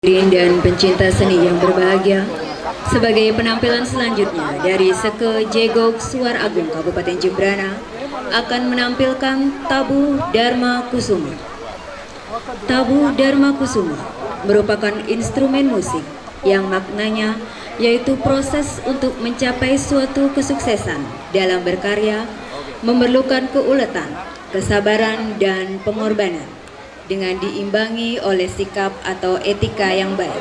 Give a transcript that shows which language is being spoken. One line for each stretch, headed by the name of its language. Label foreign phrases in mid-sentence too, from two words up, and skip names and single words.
Indonesian: Hadirin dan pencinta seni yang berbahagia, sebagai penampilan selanjutnya dari Seke Jegok Suar Agung Kabupaten Jembrana akan menampilkan Tabuh Dharma Kusuma. Tabuh Dharma Kusuma merupakan instrumen musik yang maknanya yaitu proses untuk mencapai suatu kesuksesan dalam berkarya memerlukan keuletan, kesabaran, dan pengorbanan, dengan diimbangi oleh sikap atau etika yang baik.